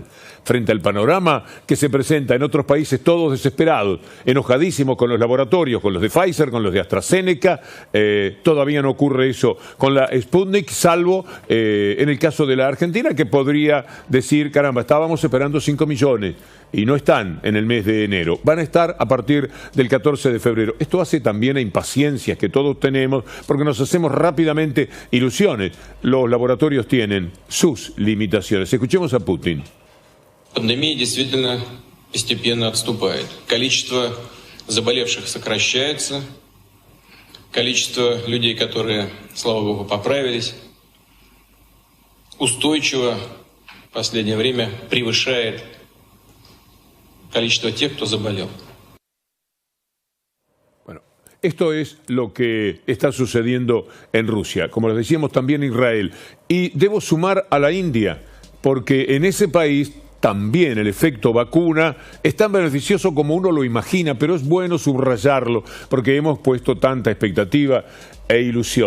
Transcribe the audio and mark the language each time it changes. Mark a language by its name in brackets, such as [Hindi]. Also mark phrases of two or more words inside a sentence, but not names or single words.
[Spanish] Frente al panorama que se presenta en otros países todos desesperados, enojadísimos con los laboratorios, con los de Pfizer, con los de AstraZeneca, todavía no ocurre eso con la Sputnik, salvo en el caso de la Argentina, que podría decir, caramba, estábamos esperando 5 millones y no están en el mes de enero, van a estar a partir del 14 de febrero. Esto hace también a impaciencias que todos tenemos, porque nos hacemos rápidamente ilusiones. Los laboratorios tienen sus limitaciones. Escuchemos a Putin. [Russian] Пандемия действительно постепенно отступает. Количество заболевших сокращается. Количество людей, которые, слава богу, поправились, устойчиво в последнее время превышает количество тех, кто заболел. [Spanish] Bueno, esto es lo que está sucediendo en Rusia, como les decíamos también en Israel. Y debo sumar a la India, porque en ese país también el efecto vacuna es tan beneficioso como uno lo imagina, pero es bueno subrayarlo porque hemos puesto tanta expectativa e ilusión.